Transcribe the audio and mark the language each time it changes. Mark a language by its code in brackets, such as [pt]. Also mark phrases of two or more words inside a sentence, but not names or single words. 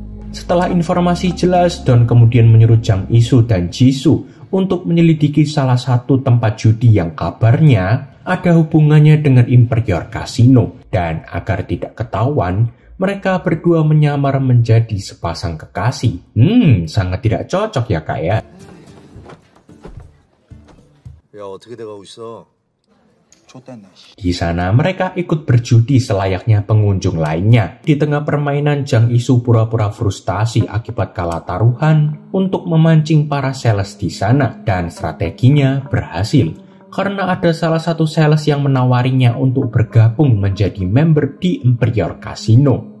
[id] Setelah informasi jelas, Don kemudian menyuruh Jang Isu dan Jisoo untuk menyelidiki salah satu tempat judi yang kabarnya ada hubungannya dengan Imperial Casino. Dan agar tidak ketahuan, mereka berdua menyamar menjadi sepasang kekasih. Sangat tidak cocok ya kak ya. [ko] 야, 어떻게 돼가고 있어? [id] Di sana mereka ikut berjudi selayaknya pengunjung lainnya. Di tengah permainan, Jang Isu pura-pura frustasi akibat kalah taruhan untuk memancing para sales di sana, dan strateginya berhasil karena ada salah satu sales yang menawarinya untuk bergabung menjadi member di Imperial Casino.